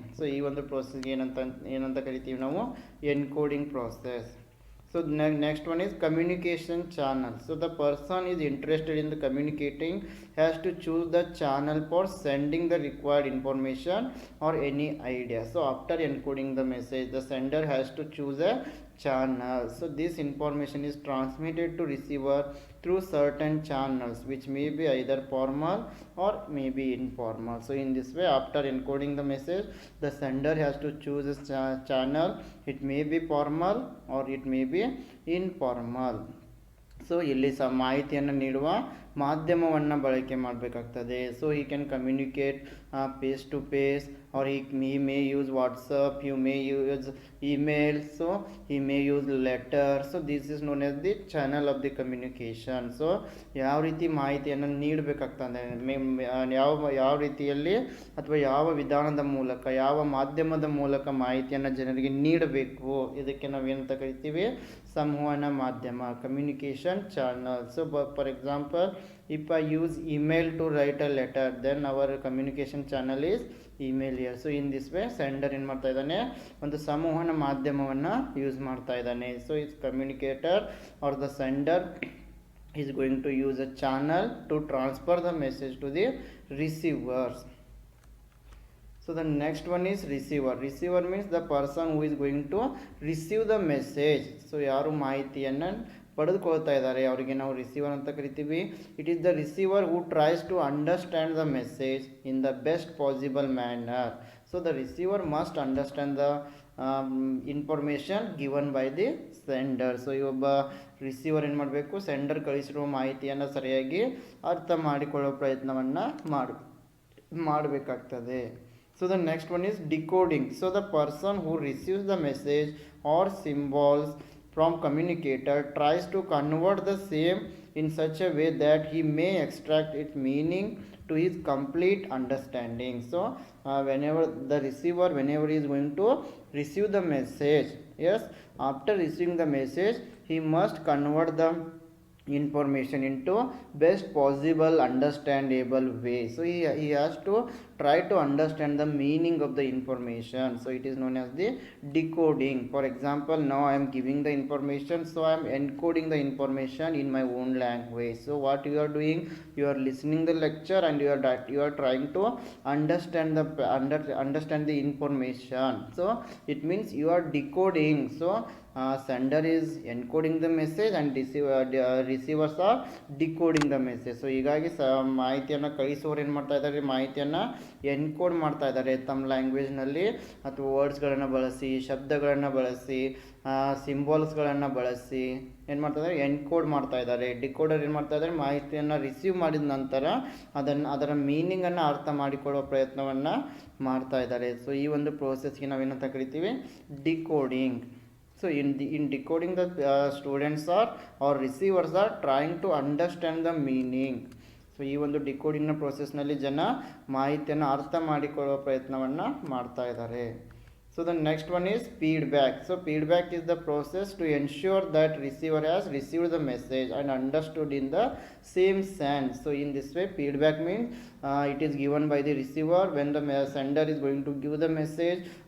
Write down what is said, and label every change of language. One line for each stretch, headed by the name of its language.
Kannada: So ಈ ಒಂದು ಪ್ರೋಸೆಸ್ಗೆ ಏನಂತ ಕರಿತೀವಿ ನಾವು, encoding process.
English: So next one is communication channel. So the person is interested in the communicating has to choose the channel for sending the required information or any idea. So after encoding the message, the sender has to choose a channel. So this information is transmitted to receiver through certain channels which may be either formal or may be informal. So in this way, after encoding the message, the sender has to choose a channel. It may be formal or it may be informal.
Kannada: So ಇಲ್ಲಿ ಮಾಹಿತಿಯನ್ನು ನೀಡುವ ಮಾಧ್ಯಮವನ್ನು ಬಳಕೆ ಮಾಡಬೇಕಾಗ್ತದೆ.
English: So he can communicate face to face, or he may use WhatsApp, you may use email, so he may use letter. So this is known as the channel of the communication.
Kannada: So ಯಾವ ರೀತಿ ಮಾಹಿತಿಯನ್ನು ನೀಡಬೇಕಾಗ್ತದೆ, ಯಾವ ರೀತಿಯಲ್ಲಿ ಅಥವಾ ಯಾವ ವಿಧಾನದ ಮೂಲಕ, ಯಾವ ಮಾಧ್ಯಮದ ಮೂಲಕ ಮಾಹಿತಿಯನ್ನು ಜನರಿಗೆ ನೀಡಬೇಕು, ಇದಕ್ಕೆ ನಾವೇನಂತ ಕರಿತೀವಿ, ಸಂವಹನ ಮಾಧ್ಯಮ, communication channel.
English: So for example, if I use email to write a letter, then our communication channel is email here. So in this way, sender
Kannada: ಏನು ಮಾಡ್ತಾ ಇದ್ದಾನೆ, ಒಂದು ಸಂವಹನ ಮಾಧ್ಯಮವನ್ನು ಯೂಸ್ ಮಾಡ್ತಾ ಇದ್ದಾನೆ.
English: So is communicator or the sender is going to use a channel to transfer the message to the receivers. So the next one is receiver. Receiver means the person who is going to receive the message.
Kannada: So ಯಾರು ಮಾಹಿತಿಯನ್ನು ಪಡೆದುಕೊಳ್ತಾ ಇದ್ದಾರೆ ಅವರಿಗೆ ನಾವು receiver ಅಂತ ಕರಿತೀವಿ.
English: It is the receiver who tries to understand the message in the best possible manner. So the receiver must understand the information given by the sender.
Kannada: So ಈ ಒಬ್ಬ receiver ಏನು ಮಾಡಬೇಕು, ಸೆಂಡರ್ ಕಳಿಸಿರುವ ಮಾಹಿತಿಯನ್ನು ಸರಿಯಾಗಿ ಅರ್ಥ ಮಾಡಿಕೊಳ್ಳೋ ಪ್ರಯತ್ನವನ್ನು ಮಾಡಬೇಕಾಗ್ತದೆ.
English: So the next one is decoding. So the person who receives the message or symbols from communicator tries to convert the same in such a way that he may extract its meaning to his complete understanding. So whenever he is going to receive the message, yes, after receiving the message he must convert the information into best possible understandable way. So he has to try to understand the meaning of the information. So it is known as the decoding. For example, now I am giving the information, so I am encoding the information in my own language. So what you are doing, you are listening the lecture and you are trying to understand the information. So it means you are decoding. So sender is encoding the message and receivers are decoding the message.
Kannada: So ಹೀಗಾಗಿ ಮಾಹಿತಿಯನ್ನು ಕಳಿಸೋರು ಏನು ಮಾಡ್ತಾ ಇದ್ದಾರೆ, ಮಾಹಿತಿಯನ್ನು encode ಮಾಡ್ತಾ ಇದ್ದಾರೆ ತಮ್ಮ ಲ್ಯಾಂಗ್ವೇಜ್ನಲ್ಲಿ, ಅಥವಾ ವರ್ಡ್ಸ್ಗಳನ್ನು ಬಳಸಿ, ಶಬ್ದಗಳನ್ನು ಬಳಸಿ, ಸಿಂಬಲ್ಸ್ಗಳನ್ನು ಬಳಸಿ ಏನು ಮಾಡ್ತಾ ಇದ್ದಾರೆ, ಎನ್ಕೋಡ್ ಮಾಡ್ತಾ ಇದ್ದಾರೆ. ಡಿಕೋಡರ್ ಏನು ಮಾಡ್ತಾ ಇದ್ದಾರೆ, ಮಾಹಿತಿಯನ್ನು ರಿಸೀವ್ ಮಾಡಿದ ನಂತರ ಅದರ ಮೀನಿಂಗನ್ನು ಅರ್ಥ ಮಾಡಿಕೊಳ್ಳುವ ಪ್ರಯತ್ನವನ್ನು ಮಾಡ್ತಾ ಇದ್ದಾರೆ. ಸೊ ಈ ಒಂದು ಪ್ರೋಸೆಸ್ಗೆ ನಾವೇನಂತ ಕರಿತೀವಿ, decoding.
English: So in decoding, the students or receivers are trying to understand the meaning.
Kannada: So ಈ ಒಂದು ಡಿಕೋಡಿಂಗ್ನ ಪ್ರೋಸೆಸ್ನಲ್ಲಿ ಜನ ಮಾಹಿತಿಯನ್ನು ಅರ್ಥ ಮಾಡಿಕೊಳ್ಳುವ ಪ್ರಯತ್ನವನ್ನು ಮಾಡ್ತಾ ಇದ್ದಾರೆ.
English: So the next one is feedback. So feedback is the process to ensure that receiver has received the message and understood in the same sense. So in this way, feedback means it is given by the receiver when the sender is going to give the message.